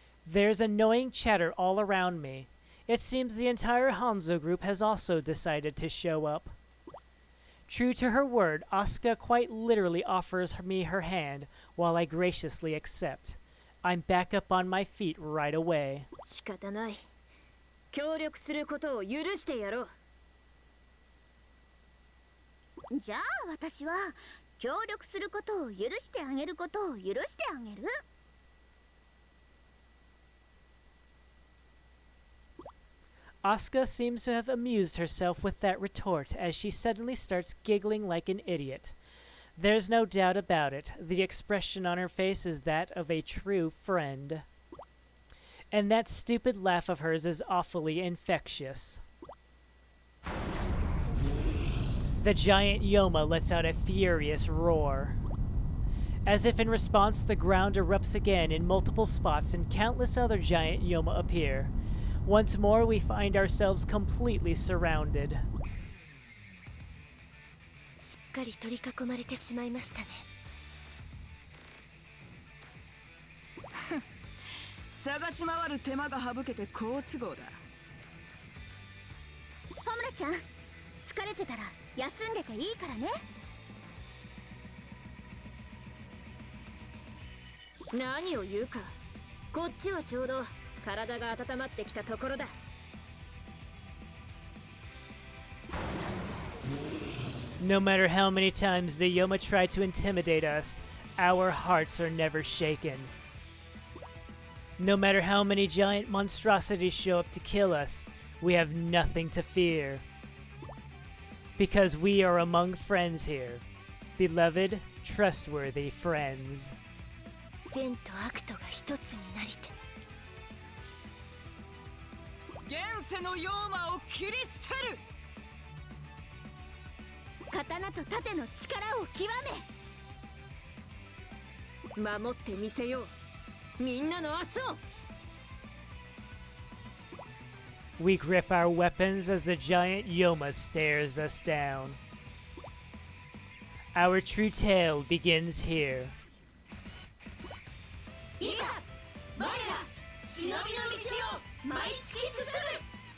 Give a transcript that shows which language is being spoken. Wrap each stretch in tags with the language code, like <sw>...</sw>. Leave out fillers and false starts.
<en>There's annoying chatter all around me. It seems the entire Hanzo group has also decided to show up. True to her word, Asuka quite literally offers me her hand, while I graciously accept. I'm back up on my feet right away.</en> <ja>仕方ない。協力することを許してやろう。じゃあ私は協力することを許してあげることを許してあげる。</ja> <en>Asuka seems to have amused herself with that retort as she suddenly starts giggling like an idiot. There's no doubt about it. The expression on her face is that of a true friend. And that stupid laugh of hers is awfully infectious. The giant Yoma lets out a furious roar. As if in response, the ground erupts again in multiple spots and countless other giant Yoma appear. Once more, we find ourselves completely surrounded.</en> <ja>すっかり取り囲まれてしまいましたね。探し回る手間が省けて好都合だ。ホムラちゃん、疲れてたら休んでていいからね。何を言うか。こっちはちょうど体が温まってきたところだ。</ja> <en>No matter how many times the Yoma try to intimidate us, our hearts are never shaken. No matter how many giant monstrosities show up to kill us, we have nothing to fear. Because we are among friends here. Beloved, trustworthy friends.</en> <ja>善と悪とが一つになりて。現世の妖魔を切り捨てる。刀と盾の力を極め。守ってみせよう。みんなの明日を。</ja> <en>We grip our weapons as the giant Yoma stares us down. Our true tale begins here.</en> <ja>いざ我ら忍びの道を毎月進む。</ja>